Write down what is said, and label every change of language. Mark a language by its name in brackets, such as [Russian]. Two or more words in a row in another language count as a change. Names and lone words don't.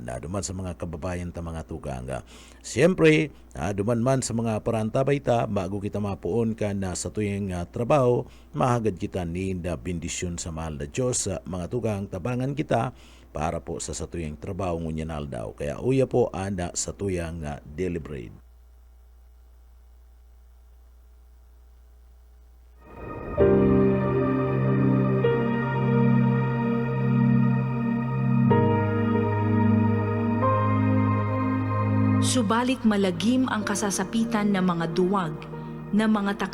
[Bikol] Duman sa mga kababayan ta mga tugang. Siyempre, duman man sa mga parantabay ta, bago kita mapuon ka na sa tuyeng trabaho, mahagad kita ni bendisyon sa mahal na Diyos. Mga tugang, tabangan kita para po sa satuyang trabaho ngunyanal daw. Kaya uya po anda sa tuyang [English] daily bread. [Filipino] Subalit malagim ang kasasapitan ng mga duwag, ng mga